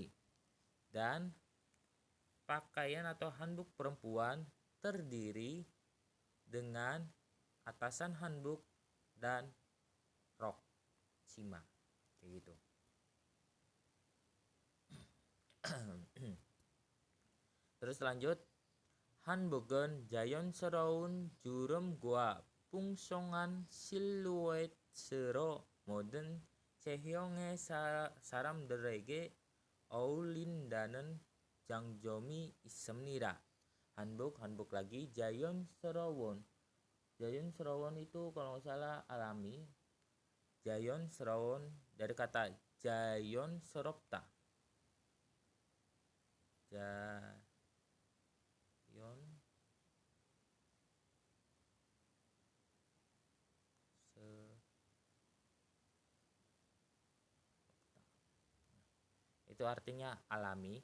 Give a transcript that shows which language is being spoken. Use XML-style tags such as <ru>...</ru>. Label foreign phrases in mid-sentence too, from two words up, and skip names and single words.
<id>Dan pakaian atau hanbok perempuan terdiri dengan atasan hanbok dan rok cima, kayak gitu. Terus lanjut,</id> <ko>hanbogen 자연스러운 주름과 풍성한 실루엣으로 모든 체형의 사람들에게 어울린다는 장점이 있습니다.</ko> <id>hanbok lagi, 자연스러운 itu kalau nggak salah alami. 자연스러운 dari kata 자연스럽다. Itu artinya alami.</id>